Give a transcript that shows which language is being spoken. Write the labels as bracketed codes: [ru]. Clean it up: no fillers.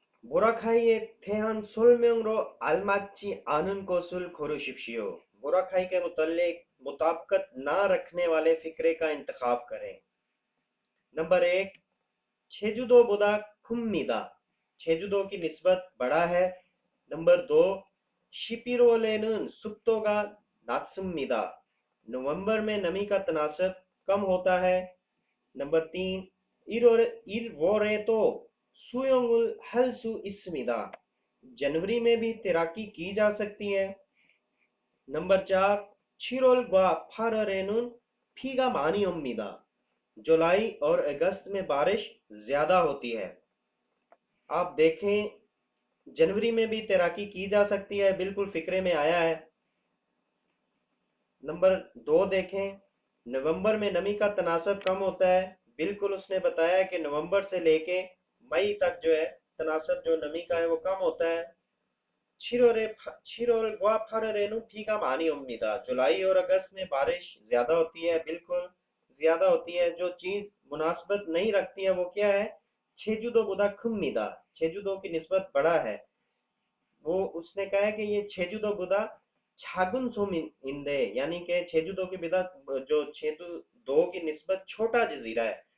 [ko] 보라카이에 대한 설명으로 알맞지 않은 것을 고르십시오। [hi] बोराखाई के मुतल्लिक मुताबिकत ना रखने वाले फिक्रे का इंतखाब करें। [ko] नंबर 1, 제주도보다 큽니다। [hi] 제주도 की निस्बत बड़ा है। [ko] नंबर 2, 11월에는 습도가 낮습니다। [hi] नवंबर में नमी का तनासब कम होता है। [ko] नंबर 3, 1월에도 수영을 할 수 있습니다। [hi] जनवरी में भी तैराकी की जा सकती है। [ko] नंबर 4, 7월과 8월에는 비가 많이 옵니다। [hi] जुलाई और अगस्त में बारिश ज्यादा होती है। आप देखें, जनवरी में भी तैराकी की जा सकती है, बिल्कुल फिक्रे में आया है। नंबर 2 देखें, नवंबर में नमी का तनासब कम होता है, बिल्कुल उसने बताया कि नवंबर से लेके मई तक जो है तनासब जो नमी का है वो कम होता है। [ko] 7월과 8월에는 비가 많이 옵니다। [hi] जुलाई और अगस्त में बारिश ज्यादा होती है, बिल्कुल ज्यादा होती है। जो चीज मुनासबत नहीं रखती है वो क्या है? [ko] 제주도보다 큽니다। [hi] 제주도 की निस्बत बड़ा है। वो उसने कहा है कि ये [ko] 제주도보다 작은 섬인데, [hi] यानी कि 제주도 की बिदा जो 제주도 की निस्बत छोटा जजीरा है।